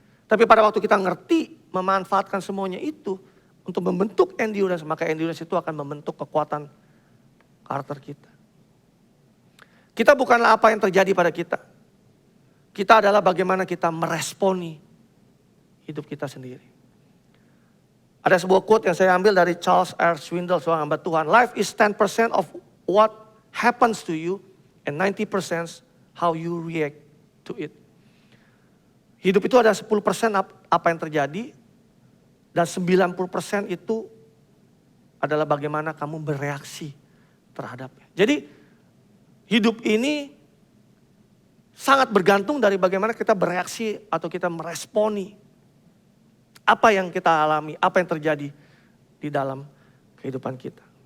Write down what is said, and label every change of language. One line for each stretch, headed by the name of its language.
Indonesian: Tapi pada waktu kita ngerti memanfaatkan semuanya itu untuk membentuk endurance, maka endurance itu akan membentuk kekuatan karakter kita. Kita bukanlah apa yang terjadi pada kita. Kita adalah bagaimana kita meresponi hidup kita sendiri. Ada sebuah quote yang saya ambil dari Charles R. Swindoll, seorang hamba Tuhan.
English: Life is 10% of what happens to you and 90% how you react to it.
Indonesian: Hidup itu ada 10% apa yang terjadi dan 90% itu adalah bagaimana kamu bereaksi terhadapnya. Jadi hidup ini sangat bergantung dari bagaimana kita bereaksi atau kita meresponi apa yang kita alami, apa yang terjadi di dalam kehidupan kita.